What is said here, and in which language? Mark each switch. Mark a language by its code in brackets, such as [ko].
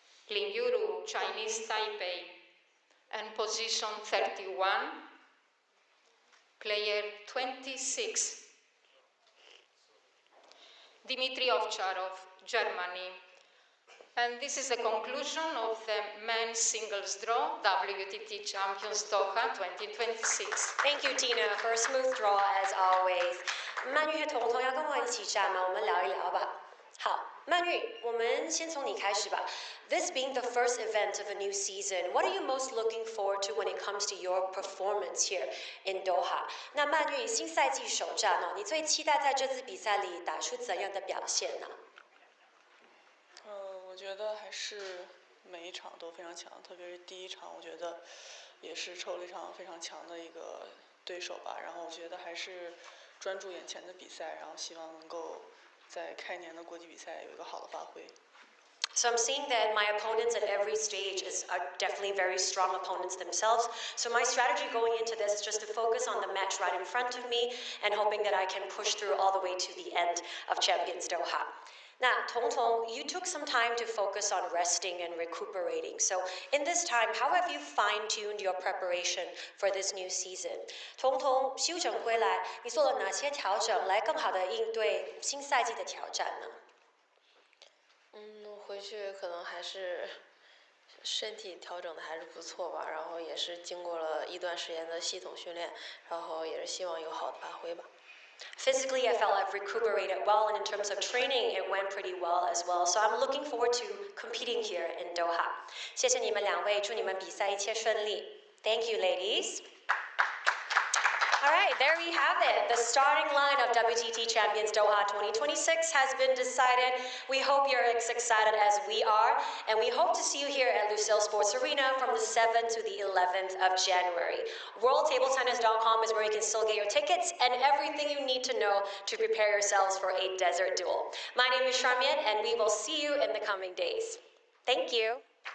[en] Lin Yuru, Chinese Taipei. And position 31, player 26. Dmitry Ovcharov, Germany. And this is the conclusion of the men's singles draw, WTT Champions Doha 2026. Thank you, Tina, for a smooth draw as always. [zh] 曼玉和彤彤要跟我一起站吗？我们聊一聊吧。好，曼玉，我们先从你开始吧。 [en] This being the first event of a new season, what are you most looking forward to when it comes to your performance here in Doha? [zh] 那曼玉新赛季首战哦，你最期待在这次比赛里打出怎样的表现呢？我觉得还是每一场都非常强，特别是第一场，我觉得也是抽了一场非常强的一个对手吧。然后我觉得还是专注眼前的比赛，然后希望能够在开年的国际比赛有一个好的发挥。 [en] So I'm seeing that my opponents at every stage are definitely very strong opponents themselves. So my strategy going into this is just to focus on the match right in front of me and hoping that I can push through all the way to the end of Champions Doha. Now, Tong Tong, you took some time to focus on resting and recuperating. So in this time, how have you fine-tuned your preparation for this new season? [zh] 彤彤休整回来，你做了哪些调整来更好的应对新赛季的挑战呢？回去可能还是身体调整的还是不错吧，然后也是经过了一段时间的系统训练，然后也是希望有好的发挥吧。 [en] Physically, I felt I've recuperated well, and in terms of training, it went pretty well as well. So I'm looking forward to competing here in Doha. [zh] 谢谢你们两位，祝你们比赛一切顺利。 [en] Thank you, ladies. All right, There we have it. The starting line of WTT Champions Doha 2026 has been decided. We hope you're as excited as we are, and we hope to see you here at Lucille Sports Arena from the 7th to the 11th of January. WorldTableTennis.com is where you can still get your tickets and everything you need to know to prepare yourselves for a desert duel. My name is Charmian, and we will see you in the coming days. Thank you.